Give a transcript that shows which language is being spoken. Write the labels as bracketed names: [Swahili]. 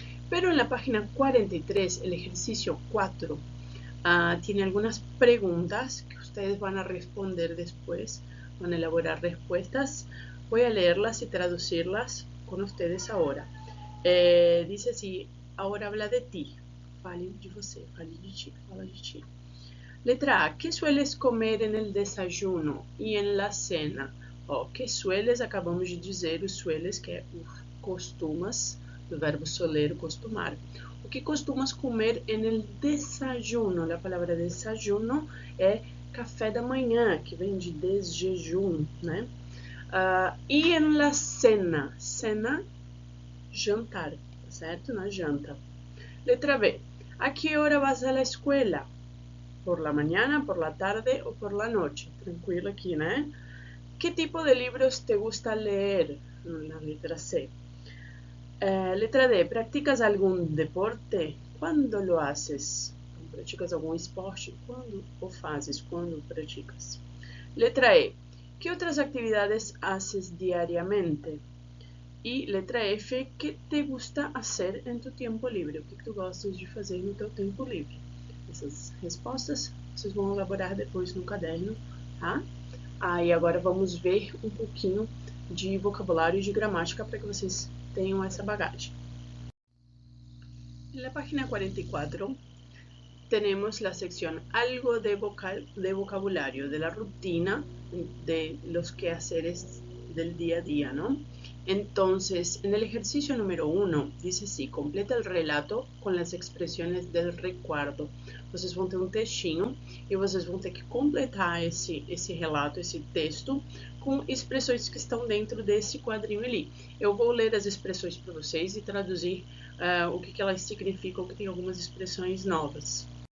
[Spanish] Pero en la página 43, el ejercicio 4, tiene algunas preguntas que ustedes van a responder después, van a elaborar respuestas. Voy a leerlas y traducirlas con ustedes ahora. Dice así, ahora habla de ti. [Portuguese] Fale de você, fale de ti, fala de ti. [Spanish] Letra A, ¿qué sueles comer en el desayuno y en la cena? [Portuguese] Ó, que sueles, acabamos de dizer, o sueles, que é o costumas, do verbo soler, costumar. O que costumas comer [Spanish] en el desayuno? [Portuguese] A palavra desayuno é café da manhã, que vem de desjejum, né? E [Spanish] en la cena, [Portuguese] cena, jantar, certo? Na janta. [Spanish] Letra B, ¿a qué hora vas a la escuela? ¿Por la mañana, por la tarde o por la noche? Tranquilo aquí, né? ¿Qué tipo de libros te gusta leer? La letra C. Letra D, ¿practicas algún deporte? ¿Cuándo lo haces? [Portuguese] Praticas algum esporte? Quando o fazes? Quando praticas? Letra E. Que outras atividades haces diariamente? E letra F. [Spanish] Que te gusta hacer [Portuguese] em tu tempo livre? O que tu gostas de fazer no teu tempo livre? Essas respostas vocês vão elaborar depois no caderno, tá? E agora vamos ver um pouquinho de vocabulário e de gramática para que vocês tenham essa bagagem. Na página 44 [Spanish] tenemos la sección algo de vocabulario, de la rutina de los quehaceres del día a día, ¿no? Entonces, en el ejercicio número 1, dice así, completa el relato con las expressões del recuerdo. [Portuguese] Vocês vão ter um textinho e vocês vão ter que completar esse relato, esse texto, com expressões que estão dentro desse quadrinho ali. Eu vou ler as expressões para vocês e traduzir o que elas significam, que tem algumas expressões novas.